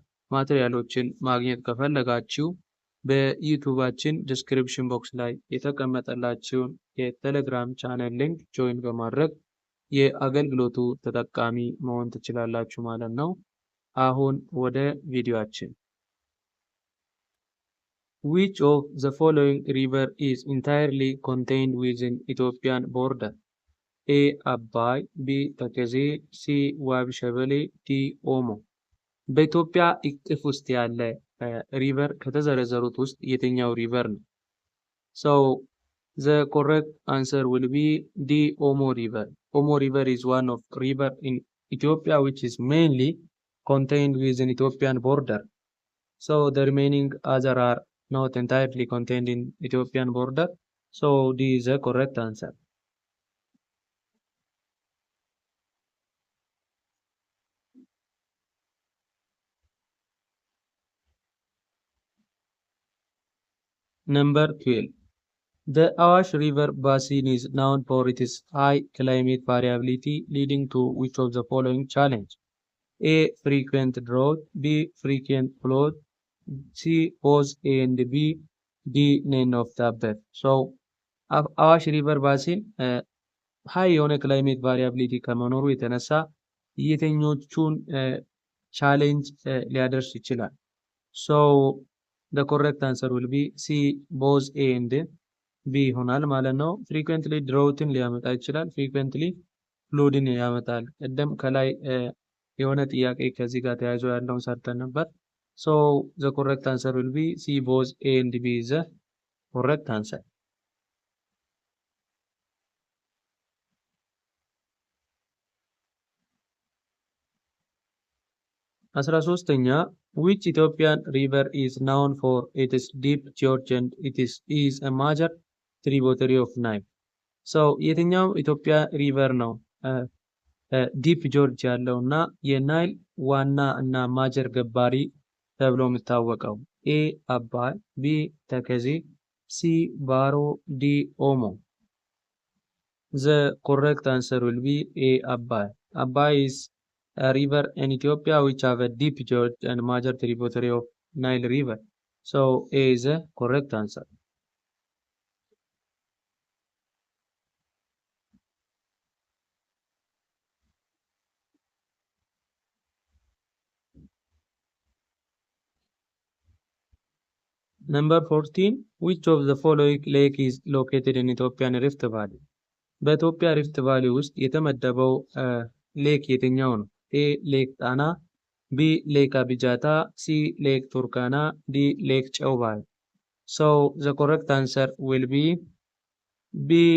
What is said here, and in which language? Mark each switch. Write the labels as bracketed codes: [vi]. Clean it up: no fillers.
[am] ማቴሪያሎችን ማግኘት ከፈለጋችሁ በዩቲዩባችን ዲስክሪፕሽን ቦክስ ላይ የተቀመጠላችሁን የቴሌግራም ቻናል ሊንክ ጆይን በማድረግ የአገልግሎቱ ተጠቃሚ መሆን ትችላላችሁ ማለት ነው። አሁን ወደ ቪዲዮአችን። [en] Which of the following river is entirely contained within Ethiopian border? [am] A. አባይ፣ B. ተከዜ፣ C. ዋቢ ሸበሌ፣ D. ኦሞ። በኢትዮጵያ እቅፍ ውስጥ ያለ ሪቨር ከተዘረዘሩት ውስጥ የትኛው ሪቨር ነው? [en] So the correct answer will be D. Omo River. Omo River is one of river in Ethiopia which is mainly contained within Ethiopian border. So the remaining other are not entirely contained in Ethiopian border. So D is the correct answer. Number 12. The Awash River basin is known for its high climate variability, leading to which of the following challenge? A. Frequent drought. B. Frequent flood. C. Both A and B. D. None of the above. [am] So, አዋሽ ሪቨር ባሲን ሀይ የሆነ ክላይሜት ቫሪያቢሊቲ ከመኖሩ የተነሳ የትኞቹን ቻሌንጅ ሊያደርስ ይችላል? [en] ሶ the correct answer will be C. both A and B [am] ይሆናል ማለት ነው። ፍሪኩዌንትሊ ድሮውትን ሊያመጣ ይችላል። ፍሪኩዌንትሊ ፍሉድን ያመጣል። ቀደም ከላይ የሆነ ጥያቄ ከዚህ ጋር ተያይዞ ያለውን ሰርተን ነበር። ሶ [en] the correct answer will be C. both A and B is the correct answer. 13ኛ which Ethiopian river is known for its deep gorge and it is a major tributary of Nile? [am] So የትኛው ኢትዮጵያ ሪቨር ነው ዲፕ ጆርጅ ያለው እና የናይል ዋና እና ማጀር ገባሪ ተብሎ የሚታወቀው? ኤ አባይ፣ ቢ ተከዜ፣ ሲ ባሮ፣ ዲ ኦሞ። [en] The correct answer will be A. Abai. Abai is a river in Ethiopia which have a deep gorge and major tributary of Nile River. So A is the correct answer. Number 14. Which of the following lake is located in Ethiopian Rift Valley? [am] በኢትዮጵያ ሪፍት ቫሊ ውስጥ የተመደበው ሌክ የትኛው ነው? ኤ ሌክ ጣና፣ ቢ ሌክ አቢጃታ፣ ሲ ሌክ ቱርካና፣ ዲ ሌክ ጨው ባህር። [en] So the correct answer will be B.